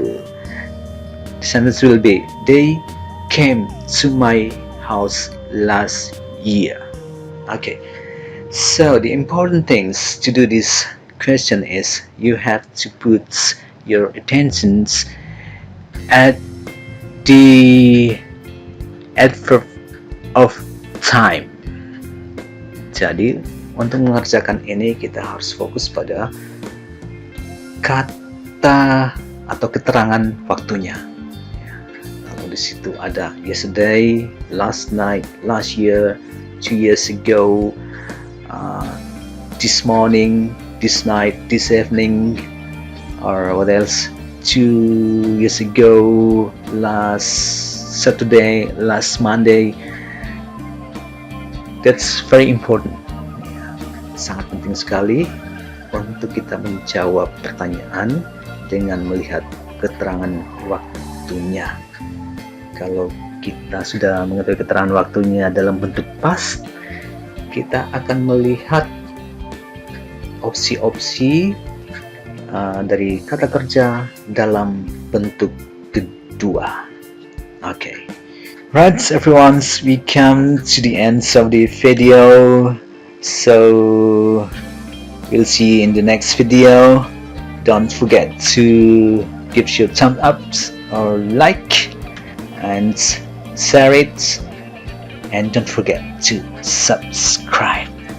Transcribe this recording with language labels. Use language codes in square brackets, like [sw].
[en] The sentence will be they came to my house last year. Okay. So the important things to do this question is you have to put your attentions at the adverb of time. [id] Jadi untuk mengerjakan ini kita harus fokus pada kata atau keterangan waktunya. Lalu di situ ada [en] yesterday, last night, last year, 2 years ago, this morning, this night, this evening, or what else? 2 years ago, last Saturday, last Monday. That's very important. [id] Sangat penting sekali untuk kita menjawab pertanyaan dengan melihat keterangan waktunya. Kalau kita sudah mengetahui keterangan waktunya dalam bentuk past, kita akan melihat opsi-opsi dari kata kerja dalam bentuk kedua. [en] Okay. Right, everyone, we come to the end of the video. So We'll see you in the next video. Don't forget to give your thumb up or like and share it, and don't forget to subscribe.